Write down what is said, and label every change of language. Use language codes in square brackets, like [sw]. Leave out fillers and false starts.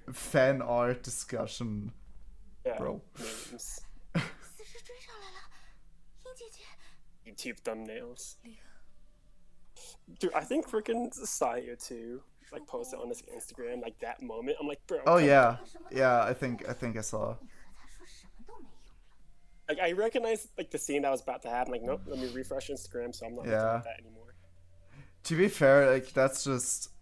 [en] fan art discussion, Yeah. bro. Memes, [zh] 死尸追上来了，英姐姐， [en] YouTube thumbnails. Dude, I think freaking Saya too, like posted on his Instagram, like that moment. I'm like, bro. Oh come yeah, on. yeah. I think I saw. [zh] 你和他说什么都没用了。 [en] Like I recognized like the scene that was about to happen. Like, nope, let me refresh Instagram, so I'm not looking Yeah. at that anymore. To be fair, like that's just